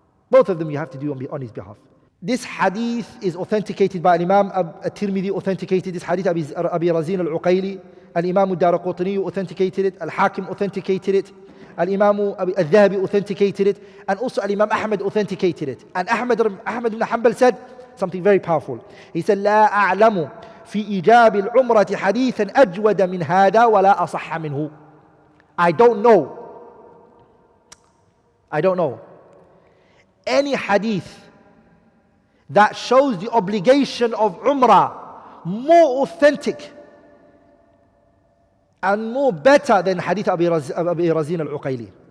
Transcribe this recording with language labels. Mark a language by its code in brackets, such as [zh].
[en] Both of them you have to do on his behalf. This hadith is authenticated by Imam At-Tirmidhi, authenticated this hadith, Abi Razin al-Uqayli. Al-Imam al-Daraqutni authenticated it. Al-Hakim authenticated it. Al-Imam al-Dhahabi authenticated it. And also Al-Imam Ahmad authenticated it. And Ahmad ibn Hanbal said something very powerful. He said, [ar] لا أعلم في إيجاب العمرة حديثا أجود من هذا ولا أصح منه. [en] I don't know any hadith that shows the obligation of Umrah more authentic and more better than hadith Abi Razin al-Uqayli.